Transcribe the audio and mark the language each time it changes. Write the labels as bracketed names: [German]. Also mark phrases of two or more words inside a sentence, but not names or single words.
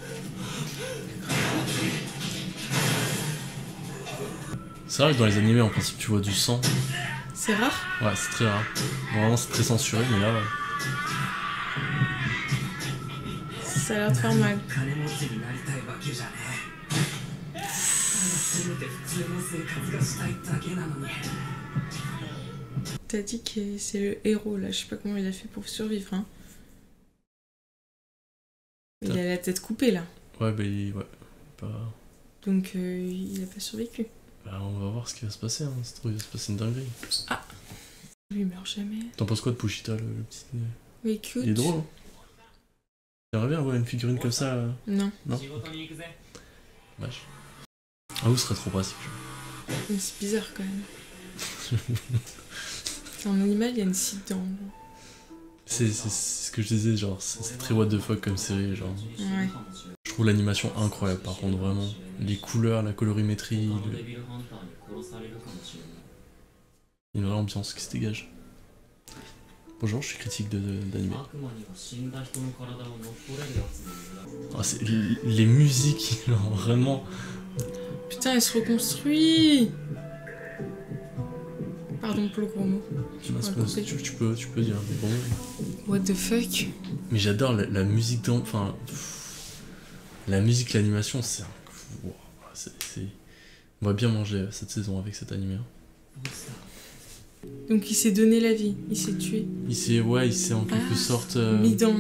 [French] C'est vrai que dans les animés en principe tu vois du sang. C'est rare? Ouais, c'est très rare. Vraiment c'est très censuré, mais là... Ça a l'air de faire mal. [Japanese] せめて普通の生活がしたいだけなのに [French] t'as dit que c'est le héros là, je sais pas comment il a fait pour survivre. Hein. Il a la tête coupée là. Ouais, bah ouais. Pas... Donc il a pas survécu. Bah on va voir ce qui va se passer, hein. Ça se trouve, il va se passer une dinguerie. Ah, lui il meurt jamais. T'en penses quoi de Pushita, le petit... Oui, cute. Il est drôle, hein. J'aimerais bien avoir une figurine comme ça. Non. Non. Vache. Ah oui, ce serait trop pratique. Mais c'est bizarre quand même. C'est un animal, il y a une scie dedans. C'est ce que je disais, genre, c'est très [English] what the fuck [French] comme série, genre. Ouais. Je trouve l'animation incroyable, par contre, vraiment. Les couleurs, la colorimétrie, une vraie ambiance qui se dégage. Bonjour, je suis critique d'anime. Ah, les musiques, genre, vraiment... Putain, elle se reconstruit. Pardon pour le gros mot. Tu peux dire des bons mots. [English] What the fuck? [French] Mais j'adore la musique enfin... La musique, l'animation, c'est... Wow, on va bien manger cette saison avec cet animé. Donc il s'est donné la vie, il s'est tué. Il s'est en quelque sorte... mis dans...